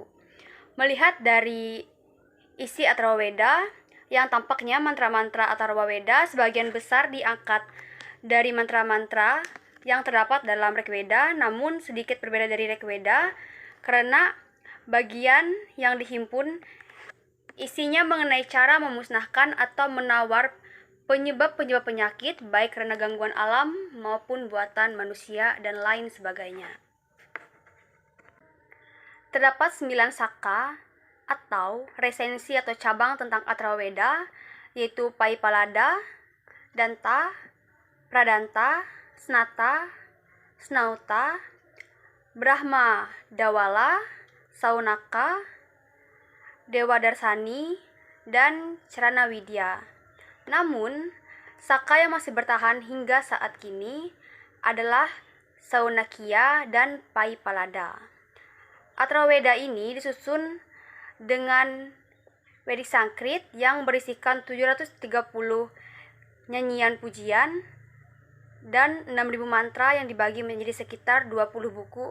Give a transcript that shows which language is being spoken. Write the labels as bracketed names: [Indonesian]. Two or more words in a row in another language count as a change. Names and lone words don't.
[Indonesian] Melihat dari isi Atharva Veda, yang tampaknya mantra-mantra Atharva Veda sebagian besar diangkat dari mantra-mantra yang terdapat dalam Rigveda, namun sedikit berbeda dari Rigveda karena bagian yang dihimpun isinya mengenai cara memusnahkan atau menawar penyebab-penyebab penyakit baik karena gangguan alam maupun buatan manusia dan lain sebagainya. Terdapat 9 saka atau resensi atau cabang tentang Atharva Veda, yaitu Paipalada, Danta, Pradanta, Snata, Snauta, Brahma Dawala, Saunaka, Dewa Darsani, dan Cerana Widya. Namun, saka yang masih bertahan hingga saat kini adalah Saunakya dan Paipalada. Atharva Veda ini disusun dengan Vedic Sanskrit yang berisikan 730 nyanyian pujian dan 6.000 mantra yang dibagi menjadi sekitar 20 buku.